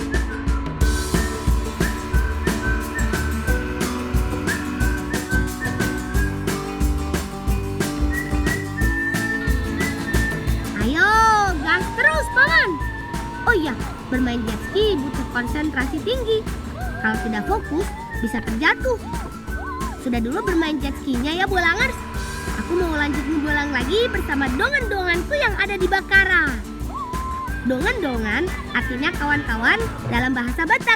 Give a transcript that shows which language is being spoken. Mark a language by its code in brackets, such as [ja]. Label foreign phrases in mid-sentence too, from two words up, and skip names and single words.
[id] Oh iya, bermain [en] jet ski [id] butuh konsentrasi tinggi. Kalau tidak fokus, bisa terjatuh. Sudah dulu bermain [en] jet skinya [id] ya Bolangers. Aku mau lanjut ngebolang lagi bersama dongan-donganku yang ada di Bakara. Dongan-dongan artinya kawan-kawan dalam bahasa Batak.